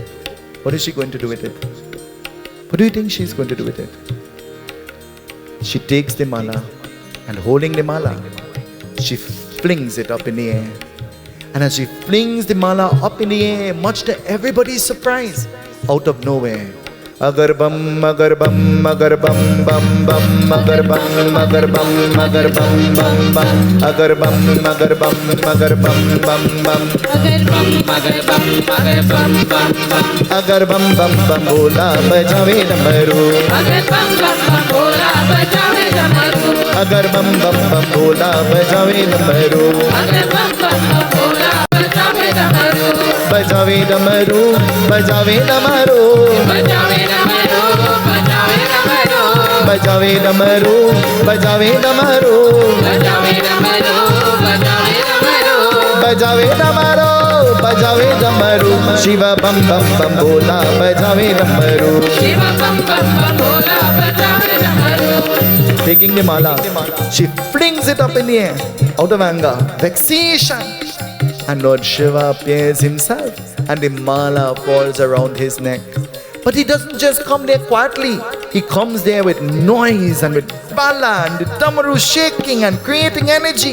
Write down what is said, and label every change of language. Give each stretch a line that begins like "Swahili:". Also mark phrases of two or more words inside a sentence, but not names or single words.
English: What is she going to do with it? What do you think she's going to do with it? She takes the mala, and holding the mala, she flings it up in the air. And as she flings the mala up in the air, much to everybody's surprise, out of nowhere,
Hindi: अगर बम, अगर बम, अगर बम, बम, बम, अगर बम, अगर बम, अगर बम, बम, बम, अगर बम, अगर बम, अगर बम, बम, बम, अगर बम, अगर बम, अगर बम, बम, बम, अगर बम, बम, बम, भोला बजावे डमरू, अगर बम, बम, बम, भोला बजावे डमरू अगर बम बम बम भोला बजावे डमरू अगर बम बम बम भोला बजावे डमरू बजावे डमरू बजावे डमरू बजावे डमरू बजावे डमरू बजावे डमरू बजावे डमरू बजावे डमरू बजावे डमरू बजावे डमरू बजावे डमरू शिव बम बम बम भोला बजावे डमरू शिव बम बम बम भोला बजावे डमरू
English: Taking the mala, she flings it up in the air out of anger, vexation. And Lord Shiva appears himself and the mala falls around his neck. But he doesn't just come there quietly. He comes there with noise and with bala and the damaru shaking and creating energy.